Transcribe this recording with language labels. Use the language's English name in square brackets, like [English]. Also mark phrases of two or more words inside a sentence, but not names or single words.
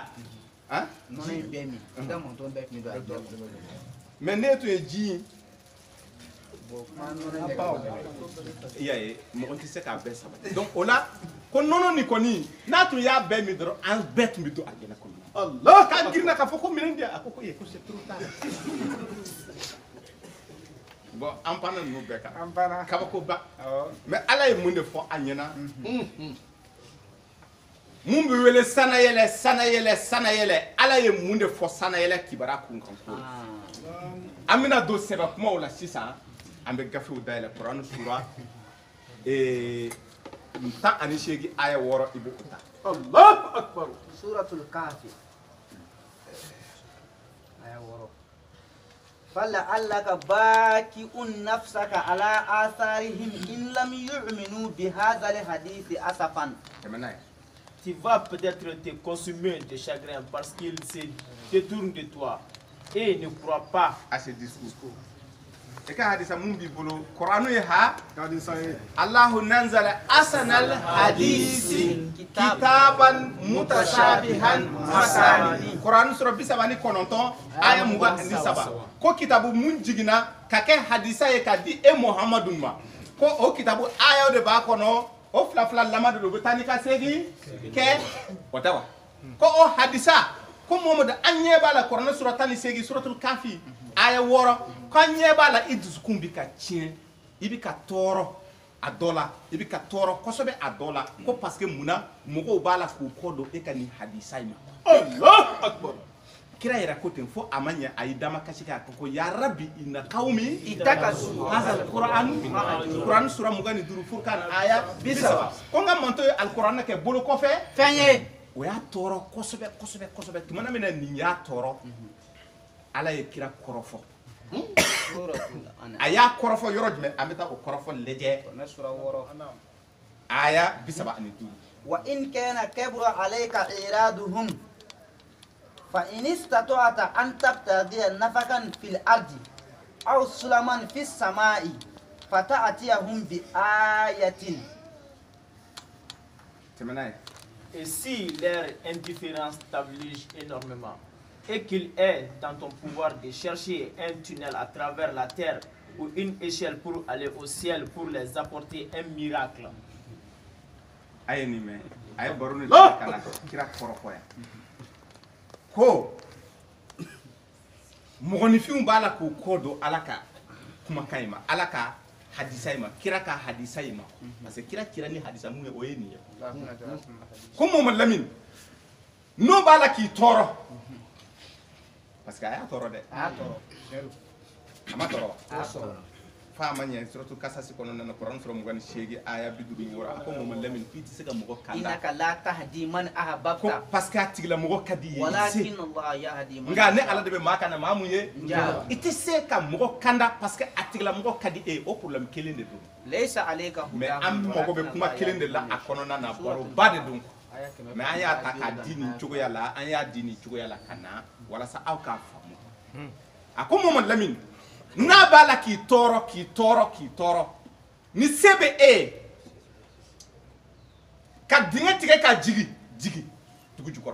[Bambara] nɔnɔ in bɛɛ min i ka mɔntɔn bɛɛ tun don a dɔ mais ne tun ye ji in i y'a ye mɔgɔ tɛ se k'a bɛɛ sabati donc o la ko nɔnɔ nin kɔni n'a tun y'a bɛɛ min dɔrɔn an bɛɛ tun bɛ to alijɛnɛ kɔnɔ Allah k'a girinna k'a fɔ ko minɛn di yan a ko ko [French] c'est trop tard [Bambara] bon an panna ninnu bɛɛ kan kabakoba mais Ala ye mun de fɔ a ɲɛna mun bɛ wele sanayɛlɛ Ala ye mun de fɔ sanayɛlɛ kibaruya kun kan ko an bɛna don sɛbɛ kumaw la sisan an bɛ gafew dayɛlɛ Kurani sura 18 aya 6 i b'o ta [Arabic] الله أكبر suratul kahfi aya 6 فلعلك باكئ نفسك على آثارهم إن لم يؤمنوا بهذا الحديث أسفا. [French] Tu vas peut-être te consumer de chagrin parce qu'ils se détournent de toi et ne croient pas à ce discours. Et quand [Bambara] hadisa mun bi bolo Qur'anu ye ha [Arabic] الله نزل أحسن الحديث كتابا متشابها مثاني [Bambara] Qur'an sura 29 aya 27 ko kitabu mun jigina ka kɛ hadisa ye ka di e Muhammadun ma ko o kitabu aya de b'a kɔnɔ o fila lamadu do bɛ taa ni ka segin kɛ o tɛ wa ko o hadisa ko Muhammadu an ɲɛ b'a la Qur'an sura 18 suratul kafi aya 6 kan ɲɛ b'a la i dusukun bi ka tiɲɛ i bi ka tɔɔrɔ a dɔ la i bi ka tɔɔrɔ kosɛbɛ a dɔ la ko [French] parce que [Bambara] munna mɔgɔw b'a la k'u kɔ don e ka nin hadisa in ma [Arabic] الله أكبر [Bambara] kira yɛrɛ ko ten fo a ma ɲɛ a y'i dama kasi k'a ko [Arabic] يا رب إن قومي itakasu [Bambara] hadha Qur'an sura 25 Furqan aya 30 ko n ka manto ye alquran kɛ bolo kɔfɛ fɛn ye o y'a tɔɔrɔ kosɛbɛ tumana min na nin y'a tɔɔrɔ Ala ye kira kɔrɔfɔ a y'a kɔrɔfɔ yɔrɔ jumɛn an bɛ taa o kɔrɔfɔ lajɛ aya 35 [Arabic] وإن كان كبر عليك إعراضهم فإن استطعت أن تبتغي نفقا في الأرض أو سلما في السماء فتأتيهم بآية. [French] Et si leur indifférence t'aflige énormément et qu'il est dans ton pouvoir de chercher un tunnel à travers la terre ou une échelle pour aller au ciel pour les apporter un miracle. [Bambara] Aye ni me aye baro ni kana kira kɔrɔfɔ ya ko mɔgɔninfinw b'a la k'u kɔ don Ala ka kumakan in ma Ala ka hadisa in ma kira ka hadisa in ma [French] parce que [Bambara] kira ni hadisa mun ye o ye nin ye ko Mamadu Lamini n'o b'a la k'i tɔɔrɔ [French] parce que [Bambara] a y'a tɔɔrɔ dɛ a ma tɔɔrɔ fa ma ɲɛ suratu kasasi kɔnɔna na Qur'an sura 28 aya 56 a ko Mamadu Lamini k'i tɛ se ka mɔgɔ kanda [Arabic] إنك لا تهدي من أحببت [Bambara] parce que a tigila mɔgɔ ka di ye [Arabic] ولكن الله يهدي من [Bambara] nka ne Ala de bɛ maa kana maa mun ye i tɛ se ka mɔgɔ kanda [French] parce que [Bambara] a tigila mɔgɔ ka di e o problème kelen de don [Arabic] ليس عليك هداهم [Bambara] mais an mago bɛ kuma kelen de la a kɔnɔna na baro ba de don mais an y'a ta k'a di nin cogoya la an y'a di nin cogoya la ka na walasa aw k'a faamu a ko Mamadu Lamini n'a b'a la k'i tɔɔrɔ ni se bɛ e ka dingɛ tigɛ ka jigi dugu jukɔrɔ